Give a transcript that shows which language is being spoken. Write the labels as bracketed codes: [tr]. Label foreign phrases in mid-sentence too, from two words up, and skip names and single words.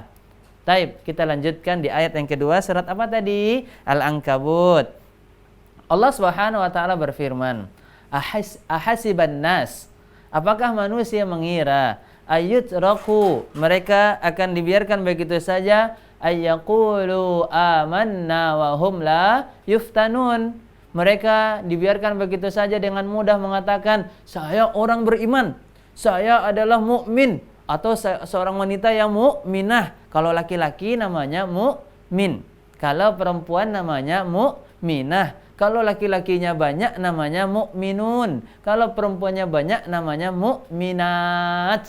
[id] Taib, kita lanjutkan di ayat yang kedua, surat apa tadi? Al-Ankabut. Allah [ar] سبحانه وتعالى [id] berfirman, [ar] أحسب الناس, [id] apakah manusia mengira ayyutraku, mereka akan dibiarkan begitu saja, [ar] أن يقولوا آمنا وهم لا يفتنون, [id] Mereka dibiarkan begitu saja dengan mudah mengatakan, saya orang beriman, saya adalah mukmin, atau seorang wanita yang mukminah. Kalau laki-laki namanya mukmin, kalau perempuan namanya mukminah. Kalau laki-lakinya banyak namanya mukminun, kalau perempuannya banyak namanya mukminat.